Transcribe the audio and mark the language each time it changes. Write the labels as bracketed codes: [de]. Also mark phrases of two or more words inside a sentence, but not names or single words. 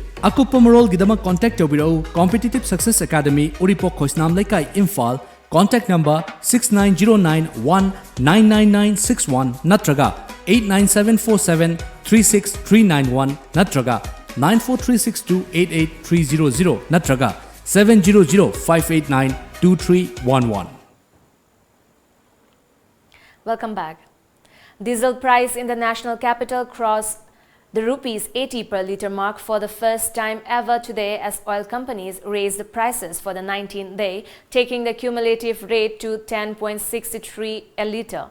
[mni] Akupamarol Gidama contact Obiro, Competitive Success Academy, Uripo Koisnam Laikai Imphal, [en] contact number [mni] 6909199961 Natraga 89747 36391 Natraga 9436288300 natraga 700-589-2311. [en] Welcome back. Diesel price in the national capital crossed the rupees 80 per litre mark for the first time ever today as oil companies raised the prices for the 19th day, taking the cumulative rate to 10.63 a litre.